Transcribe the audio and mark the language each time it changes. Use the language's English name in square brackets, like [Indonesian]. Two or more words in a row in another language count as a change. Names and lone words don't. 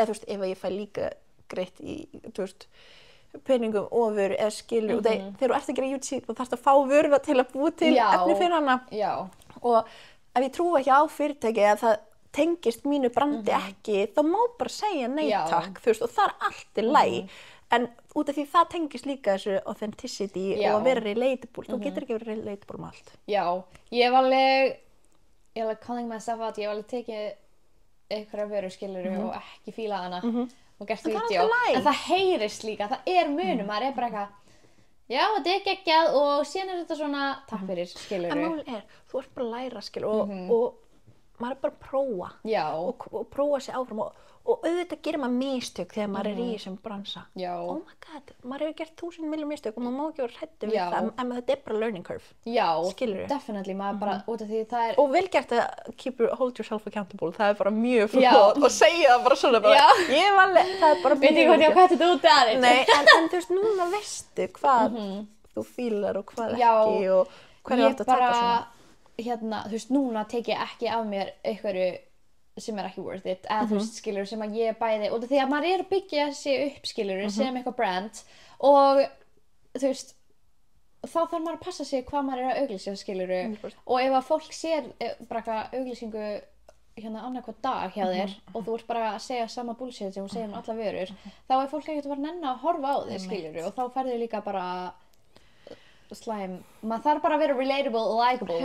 [Icelandic] þú veist, ef ég fæ líka greitt í, þú veist, peningum og vöru eða skilur og þegar þú ert að gera YouTube þá þarfst að fá vöruna til að búa til efni fyrir hana og ef ég trúi ekki á fyrirtæki að það tengist mínu brandi ekki, þá má bara segja nei takk, þú veist, og það er allt í lagi en út af því það tengist líka þessu authenticity og að vera relatable, þú getur ekki verið relatable með allt. Já, ég hef alveg [English] calling myself out, [Icelandic] ég hef alveg tekið einhverja vöru skilur og ekki fíla hana og gert vídeo, en það heyrist líka, það er munum, maður er bara eitthvað já, þetta er geggjað og síðan er þetta svona takk fyrir skilur. En málið er, þú ert bara að læra skilur og maður er bara að prófa Já. og prófa sig áfram og auðvitað gerir maður mistök þegar maður er í þessum bransa. Já. [English] Oh my god, [Icelandic] maður hefur gert 1000 milljón mistök og maður má ekki vera hræddur við Já. það, en þetta er bara [English] learning curve. [Icelandic] Já, Skilurðu? definitely, maður bara, út af því það er... Og vel gert að [English] hold yourself accountable, [Icelandic] það er bara mjög Já. flott og segja það bara svona bara, Já. ég var alveg, það er bara Veit ég hvað ég á hvað þetta út aðeins? Nei, en þú veist, núna veistu hvað þú fílar og hvað ekki og hverju átt að taka svona. Hérna, þú veist, núna tek ég ekki af mér einhverju sem er ekki [English] worth it, [Icelandic] eða þú veist, skilur sem að ég bæði, út af því að maður er að byggja sig upp, skilur, sem eitthvað brand og þú veist, þá þarf maður að passa sig hvað maður er að auglýsa, skilur, og ef að fólk sér bara eitthvað auglýsingu hérna annarkvað dag hjá þér og þú ert bara að segja sama bullshit sem þú segir alla vörur, þá er fólk ekkert að vera nenni að horfa á þig, skilur, og þá færðu líka bara slæm, maður þarf bara að vera relatable og likeable